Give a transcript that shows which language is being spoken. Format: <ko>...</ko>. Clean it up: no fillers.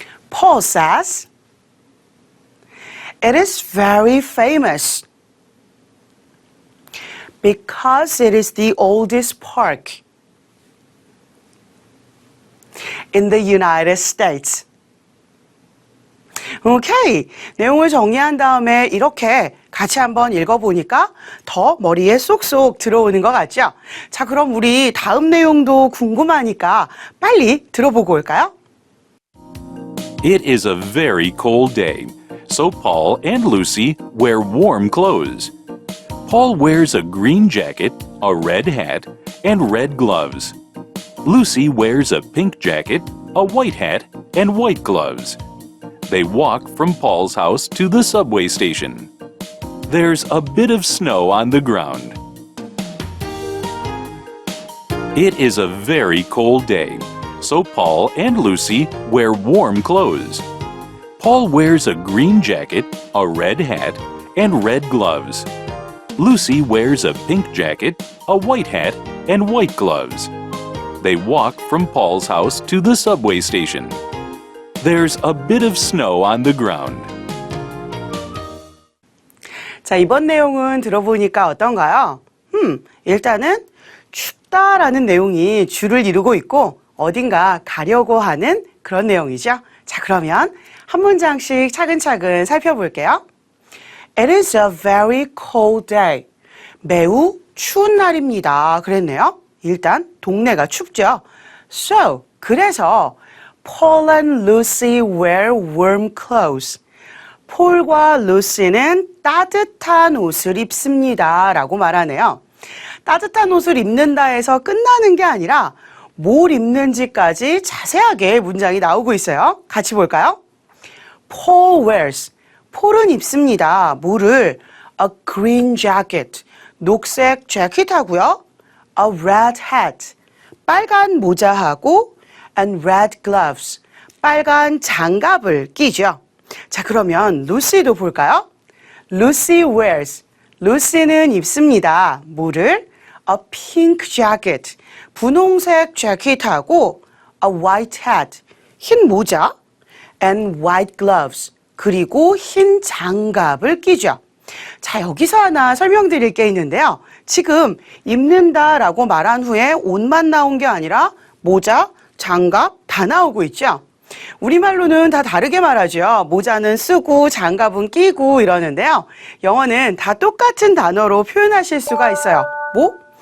<en>Paul says, it is very famous because it is the oldest park in the United States.</en> <ko>오케이. 내용을 정리한 다음에 이렇게 같이 한번 읽어보니까 더 머리에 쏙쏙 들어오는 것 같죠? 자, 그럼 우리 다음 내용도 궁금하니까 빨리 들어보고 올까요?</ko> <en>It is a very cold day, so Paul and Lucy wear warm clothes. Paul wears a green jacket, a red hat, and red gloves. Lucy wears a pink jacket, a white hat, and white gloves. They walk from Paul's house to the subway station. There's a bit of snow on the ground. It is a very cold day, so Paul and Lucy wear warm clothes. Paul wears a green jacket, a red hat, and red gloves. Lucy wears a pink jacket, a white hat, and white gloves. They walk from Paul's house to the subway station. There's a bit of snow on the ground.</en> <ko>자, 이번 내용은 들어보니까 어떤가요? 일단은 춥다라는 내용이 주를 이루고 있고 어딘가 가려고 하는 그런 내용이죠. 자, 그러면 한 문장씩 차근차근 살펴볼게요.</ko> <en>It is a very cold day.</en> <ko>매우 추운 날입니다. 그랬네요. 일단 동네가 춥죠.</ko> <en>So,</en> <ko>그래서</ko> <en>Paul and Lucy wear warm clothes.</en> <ko>폴과 루시는 따뜻한 옷을 입습니다. 라고 말하네요. 따뜻한 옷을 입는다 해서 끝나는 게 아니라 뭘 입는지까지 자세하게 문장이 나오고 있어요. 같이 볼까요?</ko> <en>Paul wears.</en> <ko>폴은 입습니다. 뭐를?</ko> <en>A green jacket.</en> <ko>녹색 재킷하고요.</ko> <en>A red hat.</en> <ko>빨간 모자하고</ko> <en>and red gloves.</en> <ko>빨간 장갑을 끼죠. 자, 그러면 루시도 볼까요?</ko> <en>Lucy wears.</en> <ko>루시는 입습니다. 뭐를?</ko> <en>A pink jacket,</en> <ko>분홍색 재킷하고</ko> <en>a white hat,</en> <ko>흰 모자,</ko> <en>and white gloves,</en> <ko>그리고 흰 장갑을 끼죠. 자, 여기서 하나 설명드릴 게 있는데요. 지금 입는다라고 말한 후에 옷만 나온 게 아니라 모자, 장갑 다 나오고 있죠. 우리말로는 다 다르게 말하죠. 모자는 쓰고 장갑은 끼고 이러는데요. 영어는 다 똑같은 단어로 표현하실 수가 있어요. 뭐?</ko>